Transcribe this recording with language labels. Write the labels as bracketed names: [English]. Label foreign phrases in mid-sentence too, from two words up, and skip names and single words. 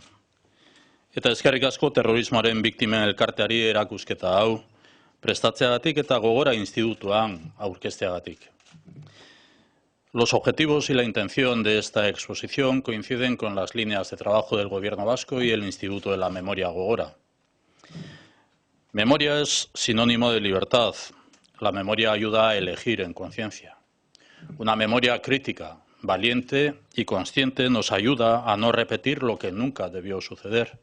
[Basque] Eta eskerrik asko terrorismoaren biktimen elkarteari erakusketa hau prestatzeagatik eta Gogora Institutuan aurkezteagatik. [Spanish] Los objetivos y la intención de esta exposición coinciden con las líneas de trabajo del Gobierno vasco y el Instituto de la Memoria Gogora. Memoria es sinónimo de libertad. La memoria ayuda a elegir en conciencia. Una memoria crítica, valiente y consciente nos ayuda a no repetir lo que nunca debió suceder.